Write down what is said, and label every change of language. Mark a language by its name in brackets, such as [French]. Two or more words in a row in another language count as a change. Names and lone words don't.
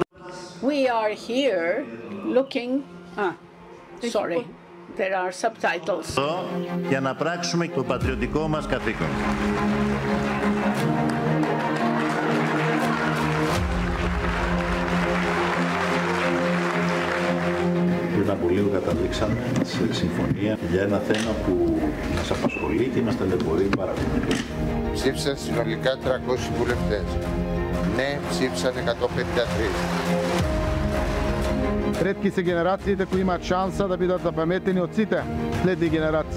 [English] We are here looking. Sorry, there are subtitles. [Greek] Εδώ για να πράξουμε το πατριωτικό μας καθήκον. Πριν από λίγο καταλήξαμε σε συμφωνία για ένα θέμα που μας απασχολεί και μας ταλαιπωρεί πάρα πολύ. Ψήφισαν συνολικά 300 βουλευτές. Ναι, ψήφισαν 153. [Macedonian] Ретки се генерациите кои имаат шанса да бидат запаметени од сите следни генерации.